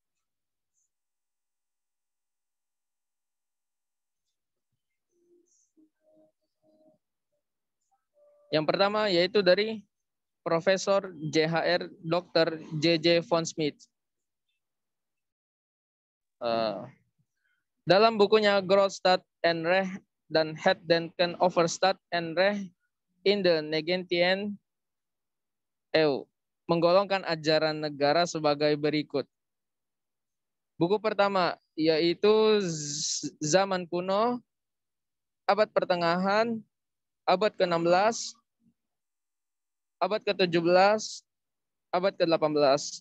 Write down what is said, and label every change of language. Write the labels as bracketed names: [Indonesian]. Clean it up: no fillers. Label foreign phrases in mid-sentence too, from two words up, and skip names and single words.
[Indonesian] Yang pertama yaitu dari Profesor JHR Dr. JJ von Smith. Dalam bukunya Grootstad en Recht dan Het Denken over Staat en Recht in the 19e eeuw, menggolongkan ajaran negara sebagai berikut. Buku pertama yaitu Zaman Kuno, Abad Pertengahan, Abad ke-16, Abad ke-17, Abad ke-18.